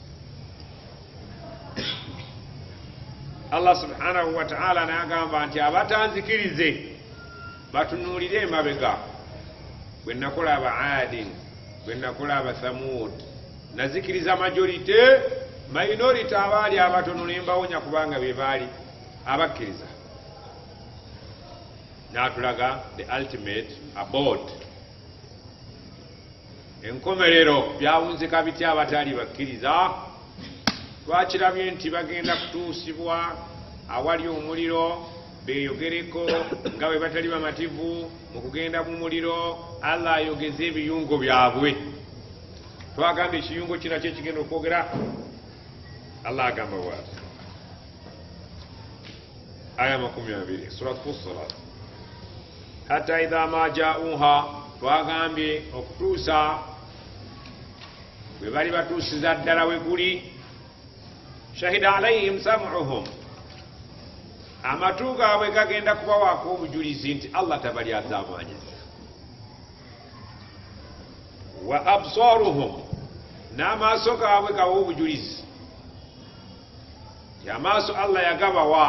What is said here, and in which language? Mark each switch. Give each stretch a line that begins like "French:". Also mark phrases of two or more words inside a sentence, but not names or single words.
Arabic: الله سبحانه وتعالى
Ganda: n'agamba nti abatanzikirize batunuulire emabega. bwe nakola aba Aadin, bwe nakola aba Thamud, nazikiriza majorite, minority abaali abatono ne mbawonya kubanga be baali abakkiriza. n'atulaga
English: the ultimate abode,
Ganda: enkomerero. byawunzika bitya abataali bakkiriza? twakirabye nti bagenda kutuusibwa awali omuliro beeyogereko nga bwe batali bamativu mu kugenda mu muliro. Allah ayogeze ebiyungo byabwe. twagamba ekiyungo kinakyo ekigenda okwogera. Allah agamba bwati aya 20 surat Fussilat,
Arabic: حتى إذا ما جاءوها,
Ganda: twagambye okutuusa bwe bali batuusiza ddala we guli.
Arabic: شهد عليهم سمعهم,
Ganda: amatu gaabwe gagenda kubawaako obujulizi nti Allah tabali azaamanyiza.
Arabic: وأبصارهم,
Ganda: n'amaaso gaabwe gawa obujulizi ti amaaso Allah yagabawa.